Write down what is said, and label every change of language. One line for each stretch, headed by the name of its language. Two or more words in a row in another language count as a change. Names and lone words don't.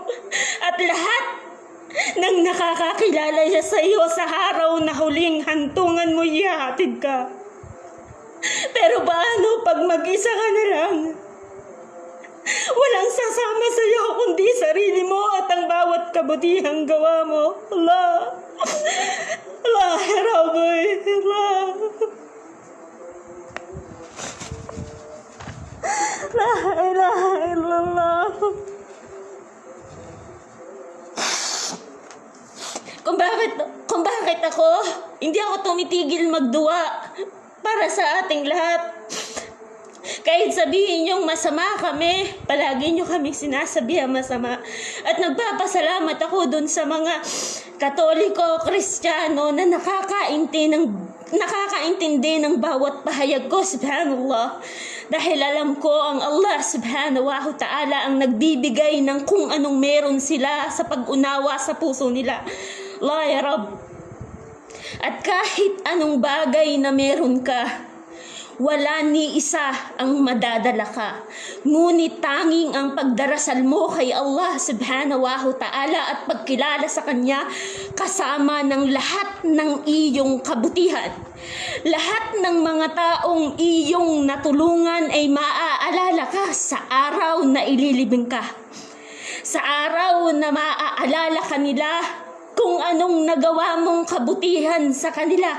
Filipino: At lahat ng nakakakilala niya sa iyo sa araw na huling hantungan mo, ihahatid ka. Pero paano pag mag-isa ka na lang? Walang sasama sa iyo kundi sarili mo at ang bawat kabutihang gawa mo.
Arabic: الله. الله، يا ربي. الله. لا إله إلا الله.
Filipino: Kung bakit ako, hindi ako tumitigil magduwa para sa ating lahat. Kahit sabihin niyong masama kami, palagi niyo kami sinasabihan masama. At nagpapasalamat ako dun sa mga Katoliko, Kristiyano na nakakaintindi ng bawat pahayag ko, subhanallah. Dahil alam ko ang Allah
Arabic: سبحانه وتعالى
Filipino: ang nagbibigay ng kung anong meron sila sa pag-unawa sa puso nila.
Arabic: الله يا رب.
Filipino: At kahit anong bagay na meron ka, wala ni isa ang madadala ka. Ngunit tanging ang pagdarasal mo kay Allah
Arabic: سبحانه وتعالى
Filipino: at pagkilala sa Kanya kasama ng lahat ng iyong kabutihan. Lahat ng mga taong iyong natulungan ay maaalala ka sa araw na ililibing ka. Sa araw na maaalala kanila kung anong nagawa mong kabutihan sa kanila.